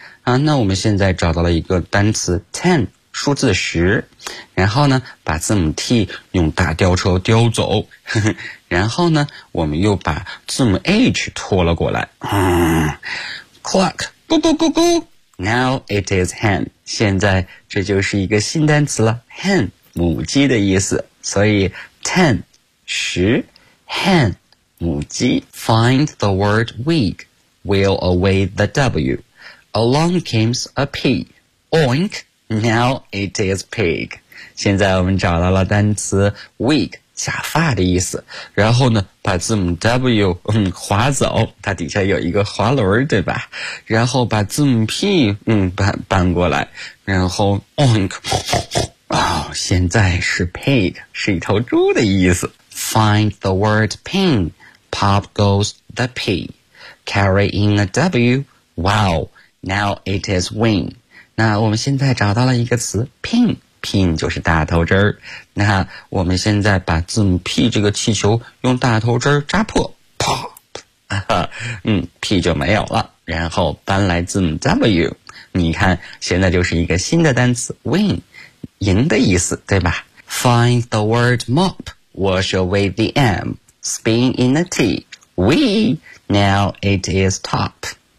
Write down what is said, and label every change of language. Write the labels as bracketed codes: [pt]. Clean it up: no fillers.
[zh] 那我们现在找到了一个单词 ten, 数字十，然后呢把字母 T 用大吊车叼走，然后呢我们又把字母 H 拖了过来。 [en] Clock, 咕咕咕咕 Now it is hen. [zh] 现在这就是一个新单词了， hen, 母鸡的意思。所以 ten, 十 hen, 母鸡。 [en] Find the word wig, wheel away the W, along comes a P, oink, now it is pig. [zh] 现在我们找到了单词 wig,假发的意思，然后呢把字母 W 划走，它底下有一个滑轮对吧，然后把字母 P 搬过来，然后 oink,现在是 pig, 是一头猪的意思。 [en] Find the word pin, pop goes the P, carry in a W, wow, now it is wing. [zh] 那我们现在找到了一个词 pinPin 就是大头针儿，那我们现在把字母 P 这个气球用大头针扎破 ，pop, P 就没有了，然后搬来字母 W, 你看现在就是一个新的单词 win, 赢的意思对吧 ？ [en] Find the word mop, wash away the M, spin in a T, we, now it is top.